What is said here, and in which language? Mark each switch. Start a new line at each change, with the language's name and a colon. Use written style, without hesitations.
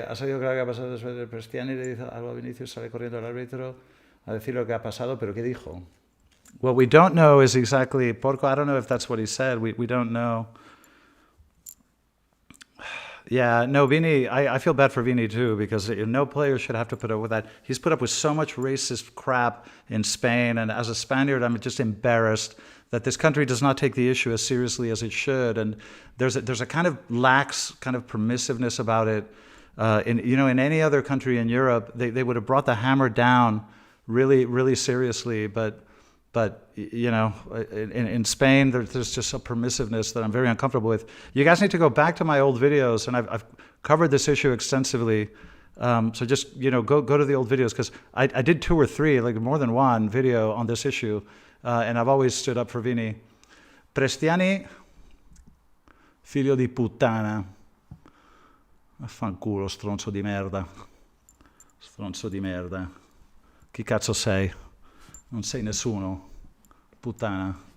Spanish: ¿Ha sabido que ha pasado después de Prestiani? Le dice algo a Vinicius, sale corriendo al árbitro a decir lo que ha pasado, pero ¿qué dijo?
English: What we don't know is exactly Porco. I don't know if that's what he said. We don't know. Yeah, no, Vini, I feel bad for Vini too, because no player should have to put up with that. He's put up with so much racist crap in Spain, and as a Spaniard, I'm just embarrassed that this country does not take the issue as seriously as it should. And there's a kind of lax kind of permissiveness about it. In any other country in Europe, they would have brought the hammer down really, really seriously, but in Spain, there's just a permissiveness that I'm very uncomfortable with. You guys need to go back to my old videos, and I've covered this issue extensively. So just go to the old videos, because I did 2 or 3, like more than one video on this issue, and I've always stood up for Vini.
Italian: Prestiani, figlio di puttana. Affanculo, stronzo di merda. Stronzo di merda. Chi cazzo sei? Non sei nessuno, puttana.